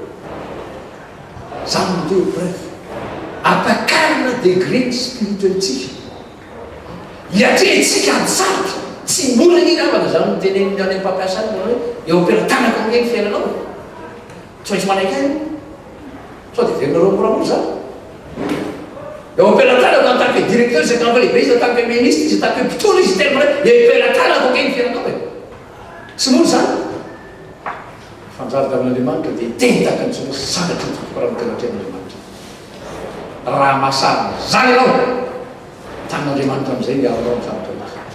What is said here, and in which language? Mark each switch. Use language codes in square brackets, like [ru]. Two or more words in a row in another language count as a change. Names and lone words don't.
[mg] zany no teo épreuve ampakarina degré ny spirituelitsika hiatrehitsika antsaratra tsy mbola ny namana zany noteneniny any mpampiasany hoe eo ampelantanaka am'le ny fiainanao tsy maintsy manaiky ainy sao dia verina reo moramora zany eo ampelantanako [fr] en tant que directeur [mg] zay kampa lehibe izy [fr] en tant que ministre [mg] izy [fr] en tant que [mg] mpitolo izy tena mare empelantanako ake ny fiainanao e tsy mory zany fanjary tamin'andriamanitra dia tentaka ny sona sangatry ny tompoko raha mitenatry amin'andriamanitra raha masarina zany ianao tanan'andriamanitra am'izay miaronao ny zavatra losa